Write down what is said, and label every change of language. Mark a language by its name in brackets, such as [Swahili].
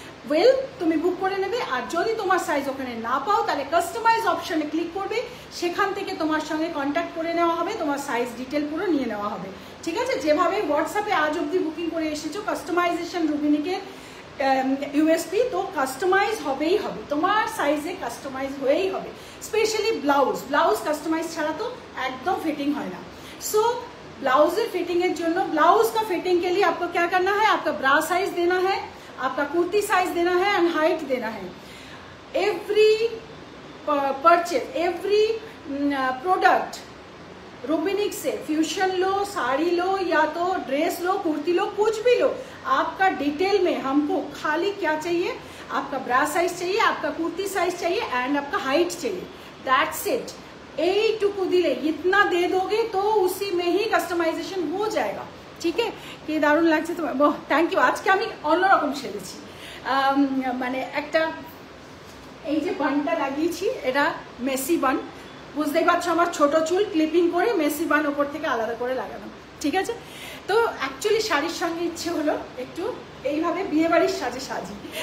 [Bangla] Well তুমি বুক করে নেবে। আর যদি তোমার সাইজ ওখানে না পাও তাহলে কাস্টমাইজ অপশানে ক্লিক করবে, সেখান থেকে তোমার সঙ্গে কন্ট্যাক্ট করে নেওয়া হবে, তোমার সাইজ ডিটেল পুরো নিয়ে নেওয়া হবে। ঠিক আছে, যেভাবে হোয়াটসঅ্যাপে আজ অবধি বুকিং করে এসেছো কাস্টমাইজেশন রুবিনিকের ইউএসপি, তো কাস্টমাইজ হবেই হবে, তোমার সাইজে কাস্টমাইজ হয়েই হবে। স্পেশালি ব্লাউজ কাস্টমাইজ ছাড়া তো একদম फिटिंग হয় না। [Hindi] सो ब्लाउज फिटिंग জন্য ब्लाउज का फिटिंग के लिए आपको क्या करना है, आपका ब्रा साइज देना है, आपका कुर्ती साइज देना है एंड हाइट देना है। एवरी परचेज, एवरी प्रोडक्ट रूबिनिक से फ्यूशन लो, साड़ी लो या तो ड्रेस लो, कुर्ती लो, कुछ भी लो, आपका डिटेल में हमको खाली क्या चाहिए, आपका ब्रा साइज चाहिए, आपका कुर्ती साइज चाहिए एंड आपका हाइट चाहिए, दैट्स इट। [Bangla] এইটুকু দিলে [Hindi] इतना दे दोगे तो उसी में ही কাস্টমাইজেশন हो जाएगा। [Bangla] ঠিক আছে, কি দারুণ লাগছে তোমার, থ্যাংক ইউ। আজকে আমি অন্যরকম সেরেছি, মানে একটা এই যে বানটা লাগিয়েছি এটা মেসি বান, বুঝতেই পারছো আমার ছোট চুল ক্লিপিং করে মেসি বান ওপর থেকে আলাদা করে লাগানো। ঠিক আছে, তো অ্যাকচুয়ালি শাড়ির সঙ্গে ইচ্ছে হলো একটু এইভাবে বিয়েবাড়ির সাজে সাজি।